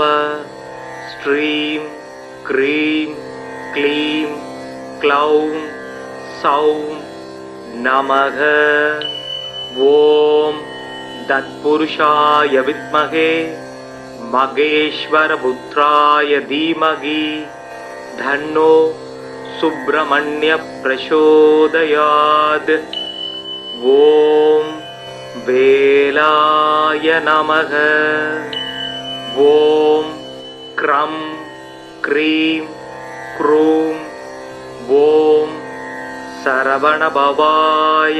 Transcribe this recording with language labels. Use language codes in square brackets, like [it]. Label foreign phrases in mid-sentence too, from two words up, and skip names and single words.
[sa] श्रीं क्रीं क्लीं क्लौं सौं नमः. ॐ तत्पुरुषाय विद्महे महेश्वरपुत्राय धीमहि तन्नो सुब्रह्मण्य प्रचोदयात्। ॐ वेलाय नमः। ॐ क्रं क्रीं क्रूं ॐ सरवणभवाय।